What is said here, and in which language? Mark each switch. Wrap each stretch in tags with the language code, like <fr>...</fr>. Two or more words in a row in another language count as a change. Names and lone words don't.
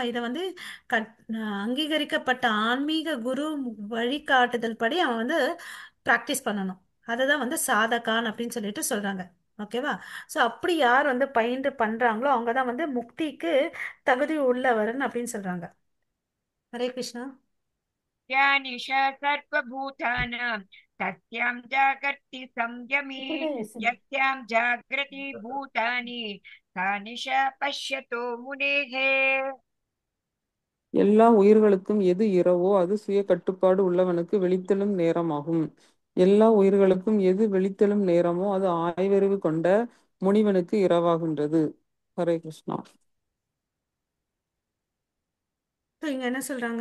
<ta>இதை வந்து அங்கீகரிக்கப்பட்ட ஆன்மீக குரு வழிகாட்டுதல் படி அவன் வந்து ப்ராக்டிஸ் பண்ணணும். அதுதான் வந்து சாதகான் அப்படின்னு சொல்லிட்டு சொல்றாங்க. ஓகேவா? ஸோ அப்படி யார் வந்து பயின்று பண்றாங்களோ அவங்க தான் வந்து முக்திக்கு தகுதி உள்ளவர்னு அப்படின்னு சொல்றாங்க.</ta> <sa>हरे कृष्ण. या निशा सर्वभूतानां तस्यां जागर्ति संयमी</sa> <ta>இப்படிதான் யோசனை.</ta> <sa>यस्यां जागृति भूतानि सा निशा पश्यतो मुनेः।</sa> <ta>எல்லா உயிர்களுக்கும் எது இரவோ அது சுய கட்டுப்பாடு உள்ளவனுக்கு விழித்தெழும் நேரமாகும். எல்லா உயிர்களுக்கும் எது விழித்தெழும் நேரமோ அது ஆய்வறிவு கொண்ட முனிவனுக்கு இரவாகின்றது.</ta> <sa>हरे कृष्ण.</sa> <ta>ஸோ இங்க என்ன சொல்றாங்க?</ta>